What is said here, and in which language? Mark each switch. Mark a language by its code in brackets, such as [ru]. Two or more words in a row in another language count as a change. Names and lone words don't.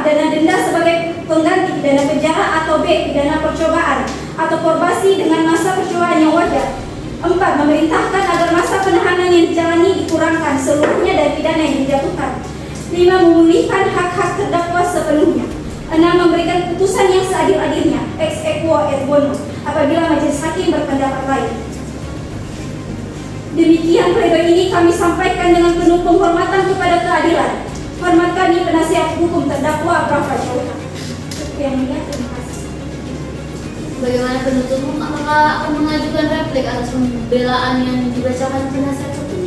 [id] Pidana denda sebagai pengganti pidana penjara atau B. Pidana percobaan atau probasi dengan masa percobaan yang wajar. 4. Memerintahkan agar masa penahanan yang dijalani dikurangkan seluruhnya dari pidana yang dijatuhkan. 5. Memulihkan hak-hak terdakwa sepenuhnya. 6. Memberikan putusan yang seadil-adilnya [la] ex equo et bono [id] apabila majelis hakim berpendapat lain. Demikian pledoi ini kami sampaikan dengan penuh penghormatan kepada keadilan. Hormat kami penasihat hukum terdakwa Brafa Syauta. Yang mulia, terima kasih. Bagaimana penuntut umum, apakah akan mengajukan replik atas pembelaan yang dibacakan penasihat hukum?